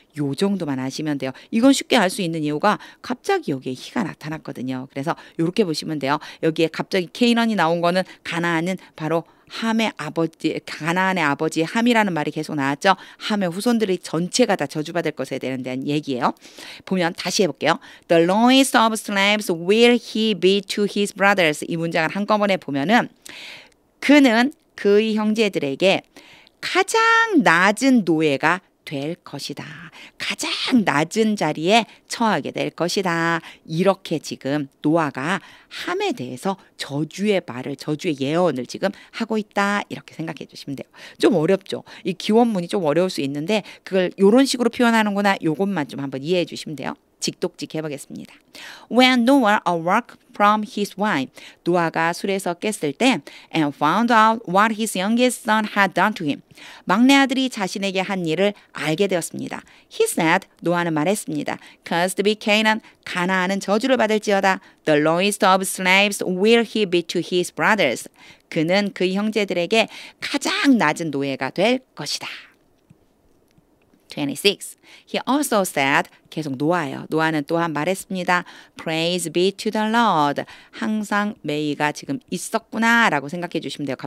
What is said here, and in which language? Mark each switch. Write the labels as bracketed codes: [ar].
[ko] 요 정도만 아시면 돼요. 이건 쉽게 알 수 있는 이유가 갑자기 여기에 he가 나타났거든요. 그래서 이렇게 보시면 돼요. 여기에 갑자기 케이넌이 나온 거는 가나안은 바로 함의 아버지, 가나안의 아버지 함이라는 말이 계속 나왔죠. 함의 후손들이 전체가 다 저주받을 것에 대한 얘기예요. 보면 다시 해볼게요. [en] The lowest of slaves will he be to his brothers. [ko] 이 문장을 한꺼번에 보면은 그는 그의 형제들에게 가장 낮은 노예가 될 것이다. 가장 낮은 자리에 처하게 될 것이다. 이렇게 지금 노아가 함에 대해서 저주의 예언을 지금 하고 있다. 이렇게 생각해 주시면 돼요. 좀 어렵죠? 이 기원문이 좀 어려울 수 있는데 그걸 이런 식으로 표현하는구나. 요것만 좀 한번 이해해 주시면 돼요. 직독직 해보겠습니다. [en] When Noah awoke from his wine, [ko] 노아가 술에서 깼을 때 [en] and found out what his youngest son had done to him. [ko] 막내 아들이 자신에게 한 일을 알게 되었습니다. [en] He said, [ko] 노아는 말했습니다. [en] Cursed be Canaan, [ko] 가나안은 저주를 받을지어다. [en] The lowest of slaves will he be to his brothers. [ko] 그는 그 형제들에게 가장 낮은 노예가 될 것이다. 26. [en] He also said, [ko] 계속 노아예요. 노아는 또한 말했습니다. [en] Praise be to the Lord. [ko] 항상 may가 지금 있었구나라고 생각해 주시면 돼요.